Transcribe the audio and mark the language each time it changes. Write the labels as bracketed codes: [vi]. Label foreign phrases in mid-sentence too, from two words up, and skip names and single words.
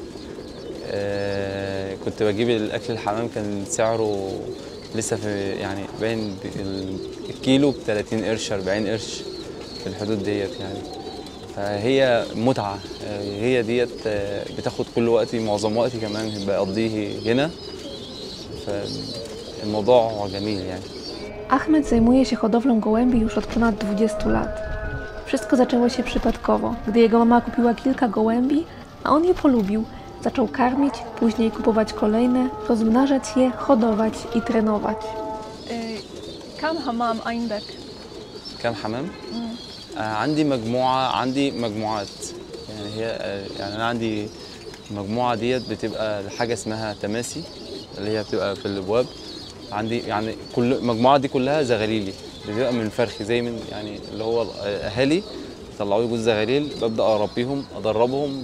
[ar] كنت بجيب الأكل الحمام كان سعره لسه في يعني باين الكيلو ب30 قرش 40 قرش في الحدود ديت يعني. فهي متعة، هي ديت بتاخد كل وقتي، معظم وقتي كمان بقضيه هنا، فالموضوع جميل يعني. [pl] Ahmed zajmuje się hodowlą gołębi już od ponad 20 lat. Wszystko zaczęło się przypadkowo, gdy jego mama kupiła kilka gołębi, a on je polubił. Zaczął karmić, później kupować kolejne, rozmnażać je, hodować i trenować. [ar] كم حمام عندك؟ كم حمام؟ عندي مجموعات يعني. هي يعني أنا عندي المجموعة ديت بتبقى حاجة اسمها تماسي، اللي هي بتبقى في الأبواب. عندي يعني كل المجموعة دي كلها زغاليلي، بتبقى من فرخي زي من يعني اللي هو أهالي طلعوا لي جوز زغاليل، ببدأ أربيهم أدربهم.